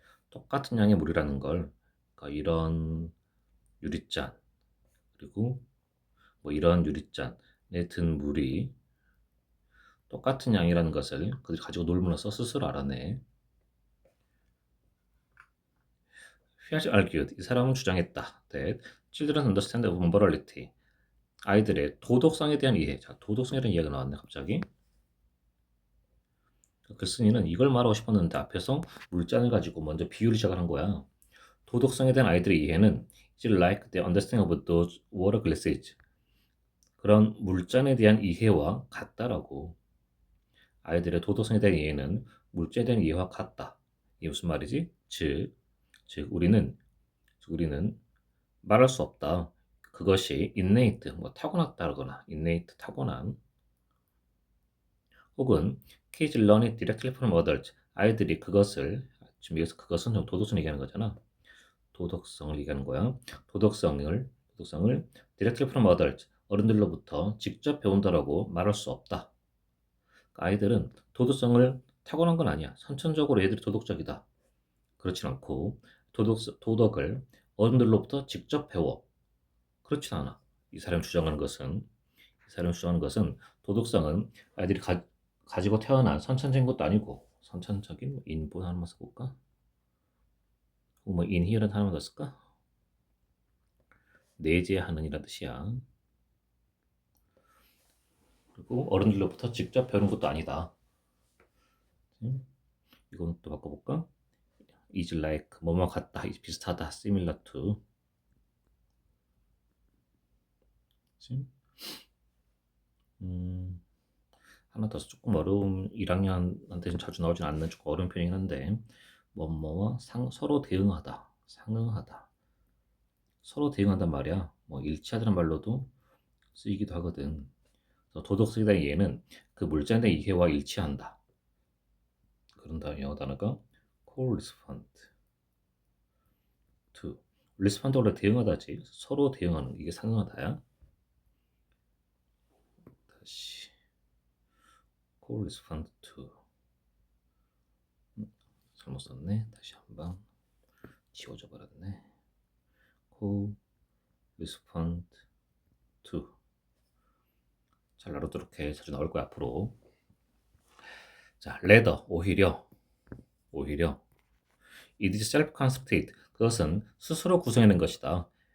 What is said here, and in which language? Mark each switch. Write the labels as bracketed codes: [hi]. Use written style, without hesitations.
[ko] 똑같은 양의 물이라는 걸 그러니까 이런 유리잔 그리고 뭐 이런 유리잔에 든 물이 똑같은 양이라는 것을 그들이 가지고 놀므로써 스스로 알아내. [en] He has argued, [ko] 이 사람은 주장했다. [en] That children understand of morality. [ko] 아이들의 도덕성에 대한 이해. 자, 도덕성에 대한 이해가 나왔네, 갑자기. 글쓴이는 이걸 말하고 싶었는데 앞에서 물잔을 가지고 먼저 비유를 시작한 거야. 도덕성에 대한 아이들의 이해는 [en] is like the understanding of those water glasses. [ko] 그런 물잔에 대한 이해와 같다라고. 아이들의 도덕성에 대한 이해는 물잔에 대한 이해와 같다. 이게 무슨 말이지? 즉 우리는 말할 수 없다. 그것이 [en] innate, [ko] 뭐 타고났다거나 [en] innate [ko] 타고난 혹은 [en] kids learn it directly from adults. [ko] 아이들이 그것을 지금 여기서 그것은 도덕성을 얘기하는 거잖아. 도덕성을 얘기하는 거야. 도덕성을 [en] directly from adults. [ko] 어른들로부터 직접 배운다라고 말할 수 없다. 아이들은 도덕성을 타고난 건 아니야. 선천적으로 애들이 도덕적이다. 그렇진 않고 도덕을 어른들로부터 직접 배워. 그렇진 않아. 이 사람이 주장하는 것은 도덕성은 아이들이 가지고 태어난 선천적인 것도 아니고 선천적인 뭐 인본 하나만 써볼까? 뭐 인히어런트 하나만 더 쓸까? 내재하는 이라는 뜻이야. 그리고 어른들로부터 직접 배우는 것도 아니다. 이건 또 바꿔볼까? [en] is like [ko] 뭐뭐 같다, 비슷하다, [en] similar to. [ko] 하나 더 조금 어려운 1학년한테 자주 나오진 않는 조금 어려운 표현이긴 한데 뭐뭐와 서로 대응하다, 상응하다. 서로 대응한단 말이야. 뭐 일치하다는 말로도 쓰이기도 하거든. 그래서 도덕성에 대한 이해는 그 물자에 대한 이해와 일치한다. 그런 다음 영어 단어가 [en] correspond to. [ko] respond 원래 대응하다지. 서로 대응하는 이게 상응하다야. 다시 [en] correspond to. [ko] 잘못 썼네. 다시 한번 지워져 버렸네. [en] correspond to. [ko] 잘 알아두도록 해. 자주 나올 거야 앞으로. 자, [en] rather [ko] 오히려 [en] it is self-constructed. [ko] 그것은 스스로 구성해낸 것이다.